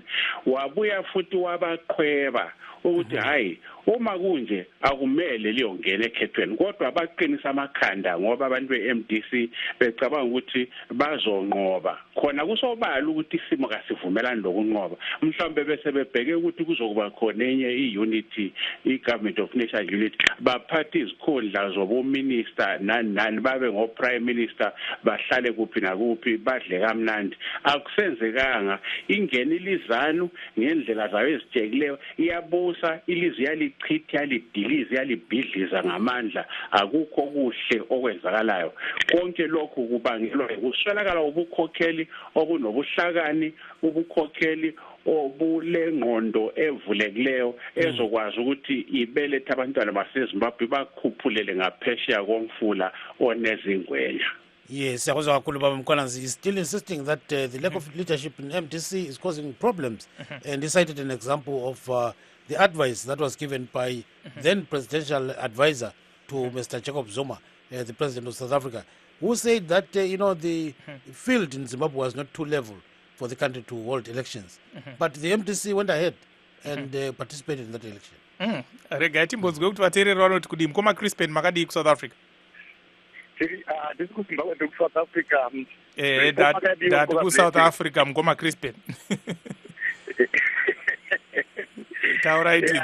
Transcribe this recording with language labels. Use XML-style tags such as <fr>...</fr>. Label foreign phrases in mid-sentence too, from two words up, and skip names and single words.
<nd>Wabuya futhi wabaqhweba ukuthi hayi uma kunje akumele liyongena ekhethweni, kodwa baqinisa amakhanda ngoba abantu be-MDC becabanga ukuthi bazonqoba. Khona kusobala ukuthi isimo kasivumelani lokunqoba. Mhlawumbe bese bebheke ukuthi kuzokuba khona enye i-unity, i-</nd> <en>government of national unity,</en> <nd>baphathe izikhundla zobuminister nani babe ngo-</nd> <en>prime minister,</en> <nd>bahlale kuphi nakuphi, badle kamnandi. Akusenzekanga. Ingena ilizanu ngendlela zayo ezitshekileyo, iyabusa ilizwe yalichitha, yalidiliza, yalibhidliza ngamandla. Akukho kuhle okwenzakalayo. Konke lokhu kubangelwa ukuswelakala ubukhokheli obunobuhlakani, ubukhokheli obulengqondo evulekileyo ezokwazi ukuthi ibelethe abantwana baseZimbabwe bakhuphulele ngaphesheya komfula onezingwenya.</nd> <en>Yes,</en> <nd>siyakuzwa kakhulu baba</nd> <en>Mkhwananzi is still insisting that the lack of leadership in MDC is causing problems, and he cited an example of the advice that was given by then presidential advisor to Mr. Jacob Zuma, the president of South Africa, who said that the field in Zimbabwe was not too level for the country to hold elections, but the MDC went ahead and participated in that election.</en> <sn>Rega timbonzwe kuti vateereri vanoti kudii mukoma Crispin makadii kuSouth Africa? Ndiri kuZimbabwe ndiri kuSouth Africa. Ndati kuSouth Africa mukoma Crispin. Taurai tidzi.</sn>